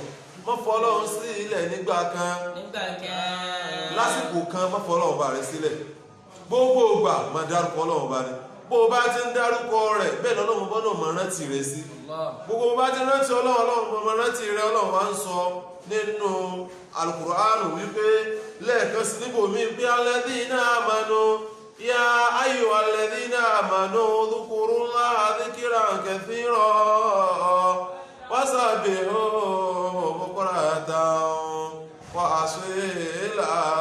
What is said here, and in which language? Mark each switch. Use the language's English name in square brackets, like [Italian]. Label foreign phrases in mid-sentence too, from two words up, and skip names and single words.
[Yoruba] má fọ Ọlọ́run sí ilẹ̀ nígbà kan lásìkò kan, má fọ Ọlọ́run bá rẹ sílẹ̀. gbogbo ìgbà máa dárúkọ Ọlọ́run bá rẹ. bó o bá ti ń dárúkọ rẹ̀ bẹ́ẹ̀ lọ́lọ́run bọ́dọ̀ máa rántí rẹ sí. gbogbo bó bá ti rántí Ọlọ́run máa rántí rẹ. Ọlọ́run wá ń sọ nínú Al-Qur'an wípé lẹ́ẹ̀kan sí níbòmí pé [Arabic] الذين آمنوا يا أيها الذين آمنوا اذكروا الله ذكرا كثيرا وسبحوه بكرة وأصيلا.